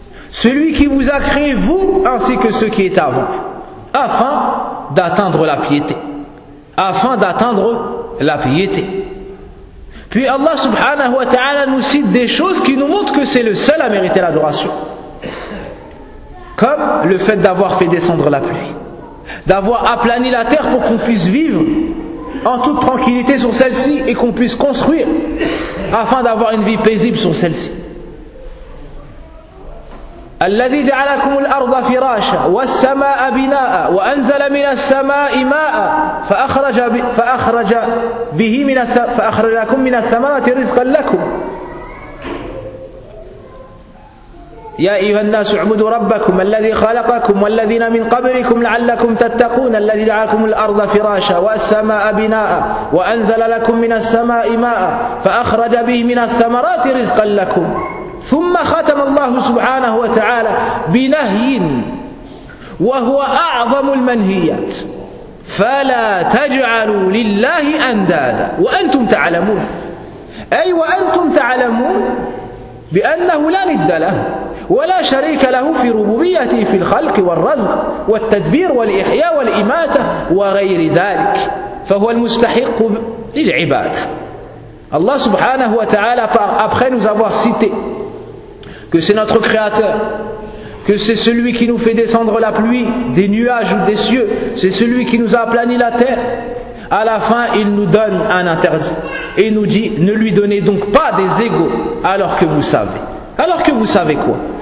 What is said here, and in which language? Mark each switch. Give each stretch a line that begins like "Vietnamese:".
French: celui qui vous a créé, vous ainsi que ceux qui étaient avant, afin d'atteindre la piété, afin d'atteindre la piété. » Puis Allah
Arabic: subhanahu wa ta'ala
French: nous cite des choses qui nous montrent que c'est le seul à mériter l'adoration. Comme le fait d'avoir fait descendre la pluie, d'avoir aplani la terre pour qu'on puisse vivre en toute tranquillité sur celle-ci et qu'on puisse construire afin d'avoir une vie paisible sur celle-ci.
Arabic: الذي جعلكم الأرض فراشا والسماء بناء وأنزل من السماء ماء فأخرج به من فأخرجكم من الثمرات رزقا لكم يا أيها الناس اعبدوا ربكم الذي خلقكم والذين من قبلكم لعلكم تتقون الذي جعلكم الأرض فراشا والسماء بناء وأنزل لكم من السماء ماء فأخرج به من الثمرات رزقا لكم. ثم ختم الله سبحانه وتعالى بنهي وهو أعظم المنهيات فلا تجعلوا لله أندادا وأنتم تعلمون. أي وأنتم تعلمون بأنه لا ند له ولا شريك له في ربوبيته في الخلق والرزق والتدبير والإحياء والإماتة وغير ذلك، فهو المستحق للعبادة.
French: Allah
Arabic: subhanahu wa ta'ala,
French: après nous avoir cité que c'est notre créateur, que c'est celui qui nous fait descendre la pluie, des nuages ou des cieux, c'est celui qui nous a aplani la terre, à la fin il nous donne un interdit et nous dit: ne lui donnez donc pas des égaux alors que vous savez. Alors que vous savez quoi?